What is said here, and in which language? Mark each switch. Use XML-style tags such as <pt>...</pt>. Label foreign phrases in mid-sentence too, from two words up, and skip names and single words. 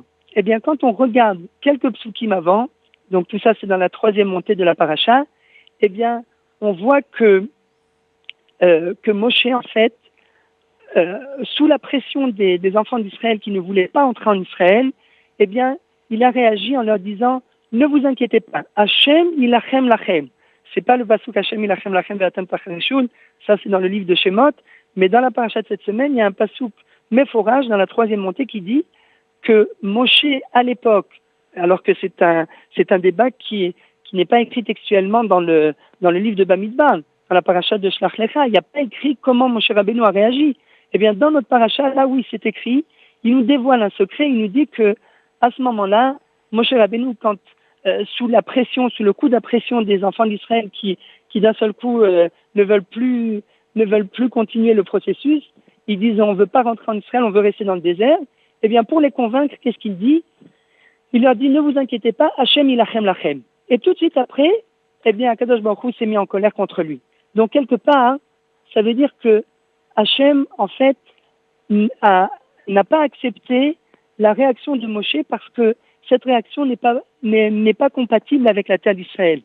<fr>Eh bien, quand on regarde quelques psukim avant, donc tout ça c'est dans la 3e montée de la paracha, eh bien, on voit que Moshe, en fait, sous la pression des enfants d'Israël qui ne voulaient pas entrer en Israël, eh bien, il a réagi en leur disant « Ne vous inquiétez pas,</fr> <he>השם ילחם לכם ».</he> <fr>C'est pas le pasuk</fr> <he>השם ילחם לכם ואתם תחרישון,</he> <fr>ça c'est dans le livre de Shemot, mais dans la paracha de cette semaine, il y a un pasuk méphorage dans la 3e montée qui dit que Moshe, à l'époque, alors que c'est un débat qui n'est pas écrit textuellement dans le livre de Bamidbar, dans la paracha de</fr> <he>שלח לך,</he> <fr>il n'y a pas écrit comment Moshe Rabbeinu a réagi. Eh bien, dans notre paracha, là où c'est écrit, il nous dévoile un secret, il nous dit que à ce moment-là, Moshe Rabbeinu, quand sous le coup de la pression des enfants d'Israël qui d'un seul coup ne veulent plus continuer le processus, ils disent on ne veut pas rentrer en Israël, on veut rester dans le désert. Eh bien, pour les convaincre, qu'est-ce qu'il dit? Il leur dit ne vous inquiétez pas,</fr> <he>השם ילחם לכם.</he> <fr>Et tout de suite après, eh bien,</fr> <he>הקדוש ברוך הוא</he> <fr>s'est mis en colère contre lui. Donc quelque part, ça veut dire que Hachem, en fait, n'a pas accepté la réaction de Moshe parce que cette réaction n'est pas compatible avec la terre d'Israël.</fr>